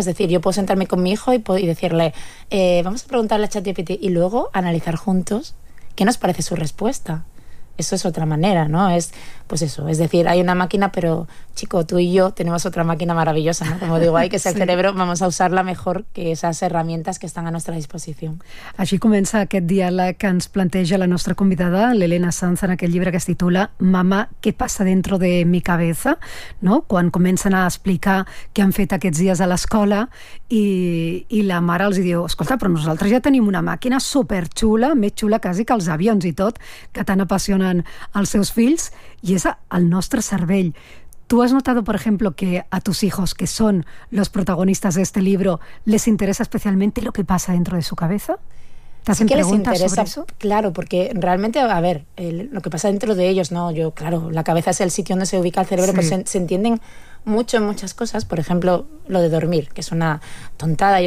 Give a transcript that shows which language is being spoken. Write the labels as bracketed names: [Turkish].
[Spanish] Es decir, yo puedo sentarme con mi hijo y decirle, vamos a preguntarle a ChatGPT y luego analizar juntos qué nos parece su respuesta. Eso es otra manera, ¿no? Es, pues eso, es decir, hay una máquina, pero chico, tú y yo tenemos otra máquina maravillosa, ¿no? Como digo, hay que ser sí. Cerebro, vamos a usarla mejor que esas herramientas que están a nuestra disposición. [Catalan] Així comença aquest diàleg que ens planteja la nostra convidada, l'Helena Sanz, en aquest llibre que es titula Mamà, què passa [Spanish] dentro de mi cabeza, [Catalan] no? Quan comencen a explicar què han fet aquests dies a l'escola i la mare els diu, escolta, però nosaltres ja tenim una màquina superxula, més xula quasi que els avions i tot, que tant apassiona als seus fills, i és el nostre cervell. [Spanish] ¿Tú has notado, por ejemplo, que a tus hijos, que son los protagonistas de este libro, les interesa especialmente lo que pasa dentro de su cabeza? ¿Te hacen preguntas les interesa, sobre eso? Claro, porque realmente, a ver, lo que pasa dentro de ellos, no, yo, claro, la cabeza es el sitio donde se ubica el cerebro, sí. Pues se entienden mucho en muchas cosas, por ejemplo, lo de dormir, que es una tontada.